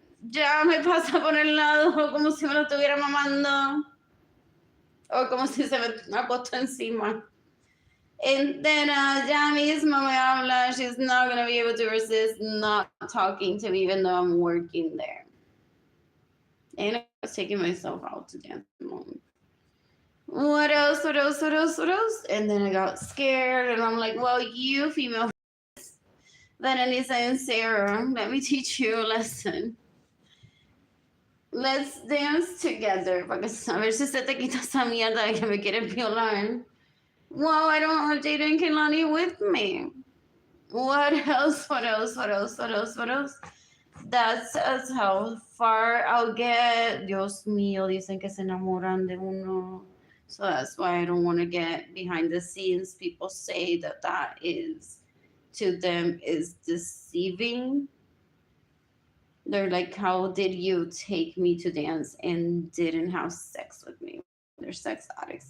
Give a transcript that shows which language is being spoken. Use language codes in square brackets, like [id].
[es] Ya me pasa por el lado como si me lo estuviera mamando. O como si se me ha puesto encima. [en] And then [es] ya mismo me habla. [en] She's not going to be able to resist not talking to me even though I'm working there. And I was taking myself out to dance at the moment. What else? What else? What else? What else? And then I got scared and I'm like, well, you female Vanessa and Sarah, let me teach you a lesson. Let's dance together. [es] Para que a ver si se te quita esa mierda de que me quieres violar. [en] Well, I don't have Jada and Kehlani with me. What else? What else? What else? What else? What else? That's how far I'll get. [es] Dios mío, dicen que se enamoran de uno. [en] So that's why I don't want to get behind the scenes. People say that that is, to them, is deceiving. They're like, how did you take me to dance and didn't have sex with me? They're sex addicts.